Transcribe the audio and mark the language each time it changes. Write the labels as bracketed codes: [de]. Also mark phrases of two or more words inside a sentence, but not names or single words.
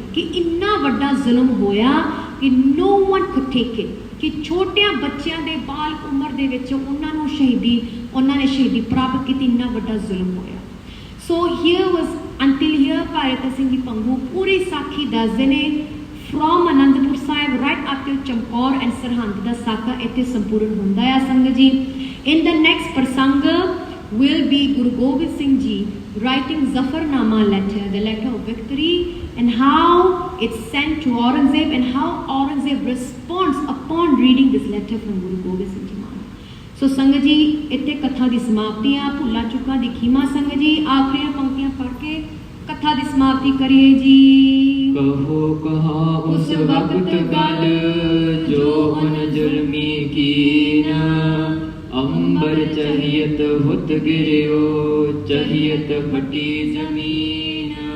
[pa] ਕਿ ਇੰਨਾ ਵੱਡਾ ਜ਼ੁਲਮ ਹੋਇਆ ਕਿ [en] no one could take it. [pa] ਕਿ ਛੋਟਿਆਂ ਬੱਚਿਆਂ ਦੇ ਬਾਲ ਉਮਰ ਦੇ ਵਿੱਚ ਉਹਨਾਂ ਨੇ ਸ਼ਹੀਦੀ ਪ੍ਰਾਪਤ ਕੀਤੀ, ਇੰਨਾ ਵੱਡਾ ਜ਼ੁਲਮ ਹੋਇਆ. ਸੋ [en] here was until here [pa] ਭਾਰਤ ਸਿੰਘ ਜੀ ਪੰਗੂ ਪੂਰੀ ਸਾਖੀ ਦੱਸਦੇ ਨੇ from ਅਨੰਦਪੁਰ ਸਾਹਿਬ [en] right up till [pa] ਚਮਕੌਰ and ਸਰਹੰਦ ਦਾ ਸਾਕਾ ਇੱਥੇ ਸੰਪੂਰਨ ਹੁੰਦਾ ਆ. ਸੰਗਤ ਜੀ [en] in the next ਪ੍ਰਸੰਗ will be Guru Gobind Singh Ji writing Zafarnama letter, the letter of victory, and how it's sent to Aurangzeb and how Aurangzeb responds upon reading this letter from Guru Gobind Singh Ji Maharaj. [pa] So ਸੰਗਤ ਜੀ ਇੱਥੇ ਕਥਾ ਦੀ ਸਮਾਪਤੀ ਆ. ਭੁੱਲਾਂ ਚੁੱਕਾਂ ਦੀ ਖੀਮਾ ਸੰਗਤ ਜੀ ਆਖਰੀਆਂ ਪੰਕਤੀਆਂ ਪੜ੍ਹ ਕੇ ਕਥਾ ਦੀ ਸਮਾਪਤੀ ਕਰੀਏ ਜੀ. ਕਹੋ ਕਹਾ ਉਸ ਵਕਤ ਗਲ ਜੋ ਉਨ ਜ਼ੁਲਮੀ ਕੀਨ ਅੰਬਰ ਚਹੀਤ ਹੁਤ ਗਿਰਿਓ ਚਹੀਤ ਫਟੀ ਜ਼ਮੀਨ.